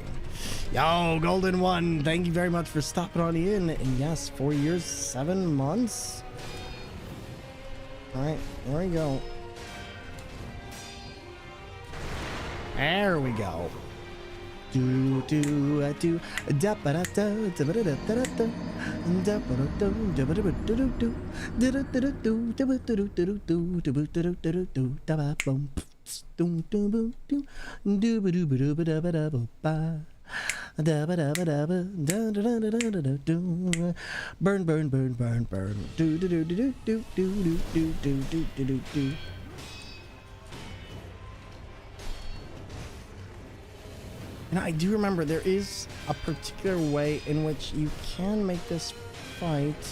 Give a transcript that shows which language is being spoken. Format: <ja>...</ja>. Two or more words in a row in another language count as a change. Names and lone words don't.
<en>Yo, Golden One, thank you very much for stopping on in. And yes, 4 years, 7 months. All right, there we go. There we go. Do do do da ba da da da ba da da da da da ba da da ba da da do do da da da do da ba da do do do da ba da do do da ba boom do do do do do ba do ba do ba da ba da ba da ba da ba da ba da da da da da da do burn burn burn burn burn do do do do do do do do do do do do do. And I do remember there is a particular way in which you can make this fight.</en>